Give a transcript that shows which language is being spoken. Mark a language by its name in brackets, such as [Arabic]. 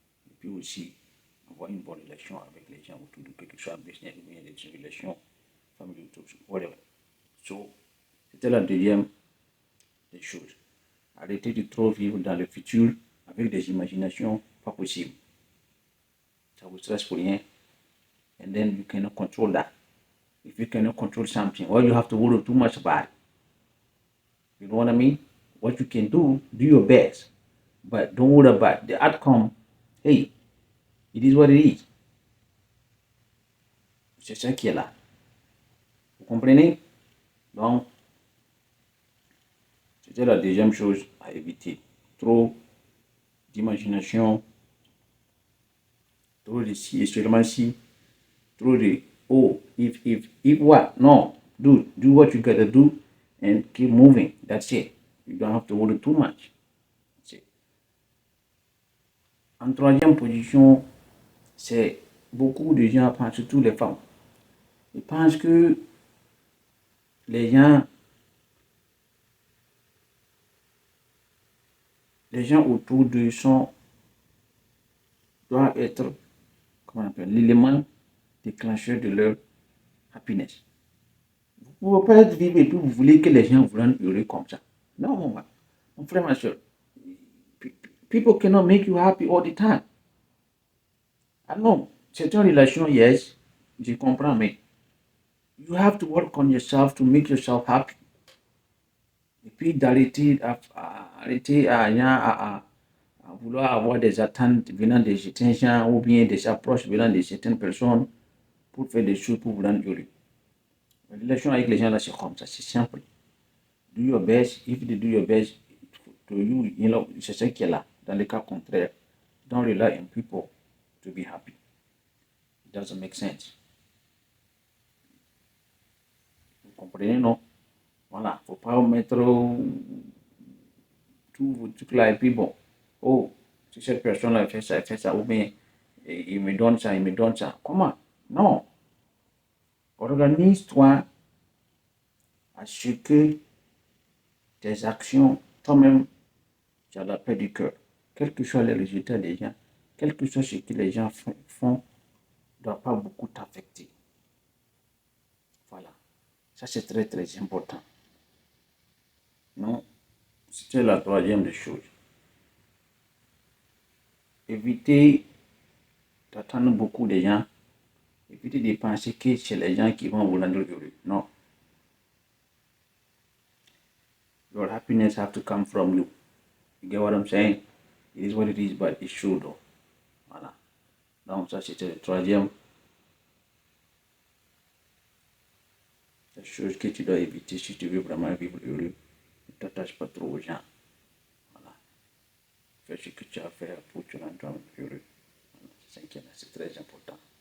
[French] Et puis aussi avoir une bonne relation avec les gens autour de vous, que ce soit business ou bien des relations familiales, [English] whatever. [French] So, c'était la deuxième des choses. Arrêtez de trop vivre dans le futur avec des imaginations pas possibles. Ça vous stresse pour rien. [English] And then you cannot control that. If you cannot control something, well, you have to worry too much about it. You know what I mean? What you can do your best. But don't worry about the outcome. Hey, it is what it is. [French] C'est ça qui est là. Vous comprenez? Donc, C'était la deuxième chose à éviter. Trop d'imagination, trop de si et seulement si, trop de oh, [English] if what? No, do what you gotta do and keep moving. That's it. You don't have to worry too much. [French] En troisième position, c'est beaucoup de gens pensent, surtout les femmes. Ils pensent que les gens autour d'eux doivent être, comment on appelle, l'élément déclencheur de leur happiness. Vous ne pouvez pas être vivre et puis vous voulez que les gens vous rendent heureux comme ça. Non, mon frère, ma soeur. [English] People cannot make you happy all the time. [French] Ah non, c'est une relation, [English] yes, [French] je comprends, mais [English] you have to work on yourself to make yourself happy. [French] Et puis d'arrêter à vouloir avoir des attentes venant de certains gens ou bien des approches venant de certaines personnes pour faire des choses pour vous rendre heureux. La relation avec les gens là, c'est comme ça, c'est simple. [English] Do your best, if they do your best to you, [French] c'est ce qui est là. Dans le cas contraire, [English] don't rely on people to be happy. It doesn't make sense. [French] Vous comprenez, non? Voilà, faut pas mettre tout vos trucs là et puis bon, oh, si cette personne-là fait ça, ou bien il me donne ça, il me donne ça. Comment? Non. Organise-toi à ce que tes actions, toi-même, tu as la paix du cœur. Quels que soient les résultats des gens, quel que soit ce que les gens font, ne doit pas beaucoup t'affecter. Voilà. Ça, c'est très, très important. Non, c'était la troisième des choses. Évitez d'attendre beaucoup de gens. Évitez de penser que c'est les gens qui vont vous rendre heureux. Non. [English] Your happiness have to come from you. You get what I'm saying? It is what it is, but it's true though. [French] Voilà. Donc ça, c'était le troisième. La chose que tu dois éviter si tu veux vraiment vivre heureux. Ne t'attache pas trop aux gens. Voilà. Fais ce que tu as à faire pour te rendre heureux. Voilà. C'est très important.